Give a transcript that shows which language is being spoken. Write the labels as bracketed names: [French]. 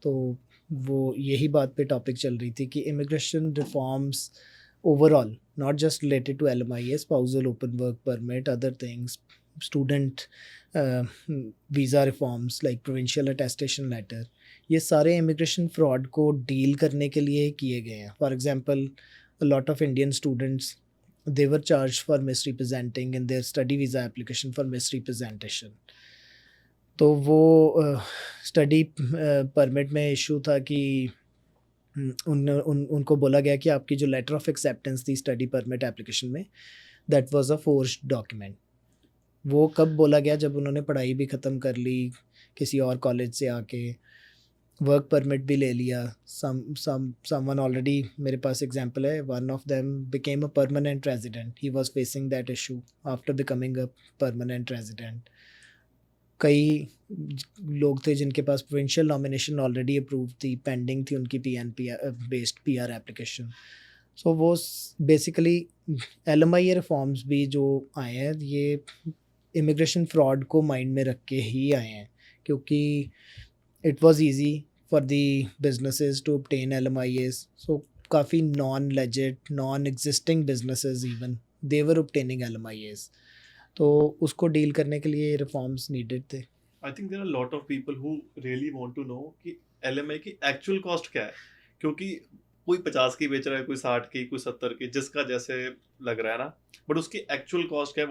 [Hindi] तो वो यही बात पे टॉपिक चल रही थी कि immigration reforms overall, [English] not just related to LMIA, [Hindi] spousal open work permit, other things, student visa reforms like provincial attestation letter, ये सारे इमिग्रेशन फ्रॉड को डील करने के लिए किए गए हैं. [English] For example, a lot of Indian students, they were charged for misrepresenting in their study visa application for misrepresentation. [Hindi] तो वो स्टडी परमिट में इशू था कि उनको बोला गया कि आपकी जो लेटर ऑफ एक्सेप्टेंस थी स्टडी परमिट एप्लीकेशन में, [English] That was a forced document. [Hindi] वो कब बोला गया? जब उन्होंने पढ़ाई भी ख़त्म कर ली किसी और कॉलेज से आके, वर्क परमिट भी ले लिया. [English] someone already, [Hindi] मेरे पास एग्जांपल है, [English] One of them became a permanent resident. He was facing that issue after becoming a permanent resident. [Hindi] कई लोग थे जिनके पास प्रोविंशियल नॉमिनेशन ऑलरेडी अप्रूव थी, पेंडिंग थी उनकी PNP बेस्ड PR एप्लीकेशन. सो वो बेसिकली LMIA रिफॉर्म्स भी जो आए हैं, ये इमिग्रेशन फ्रॉड को माइंड में रख के ही आए हैं क्योंकि [English] it was easy for the businesses to obtain LMIAs. So काफ़ी non-legit, non-existing businesses even, they were obtaining LMIAs. [Hindi] तो उसको डील करने के लिए रिफॉर्म्स नीडेड थे. [English] I think there are a lot of people who really want to know [Hindi] कि LMIA की actual cost क्या है, क्योंकि कोई 50 की बेच रहा है, कोई 60 की, कोई 70 की, जिसका जैसे लग रहा है ना, बट उसकी एक्चुअल कॉस्ट क्या है?